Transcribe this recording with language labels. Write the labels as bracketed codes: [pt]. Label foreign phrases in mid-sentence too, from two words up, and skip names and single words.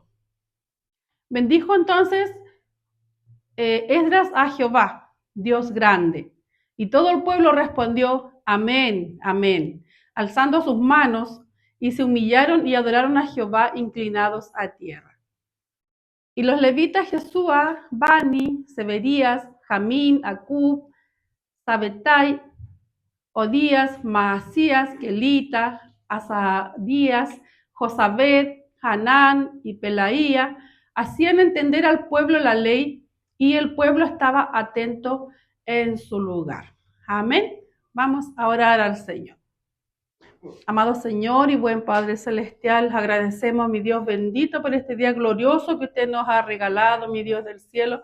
[es] Bendijo entonces Esdras a Jehová, Dios grande. Y todo el pueblo respondió, amén, amén, alzando sus manos, y se humillaron y adoraron a Jehová inclinados a tierra. Y los levitas Jesúa, Bani, Severías, Jamín, Acub, Sabetai, Odías, Maasías, Kelita, Asadías, Josabed, Hanán y Pelaía hacían entender al pueblo la ley, y el pueblo estaba atento en su lugar. Amén. Vamos a orar al Señor. Amado Señor y buen Padre Celestial, agradecemos, mi Dios bendito, por este día glorioso que usted nos ha regalado, mi Dios del cielo.